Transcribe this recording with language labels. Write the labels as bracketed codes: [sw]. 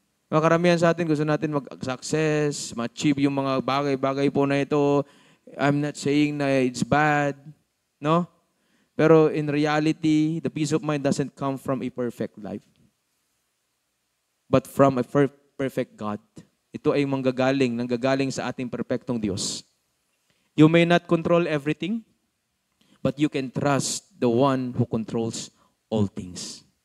[tl] Mga karamihan sa atin, gusto natin mag-success, ma-achieve yung mga bagay-bagay po na ito. [en] I'm not saying na it's bad, no? Pero in reality, the peace of mind doesn't come from a perfect life, but from a perfect God. [tl] Ito ay nanggagaling sa ating perpektong Diyos. [en] You may not control everything, but you can trust the one who controls all things.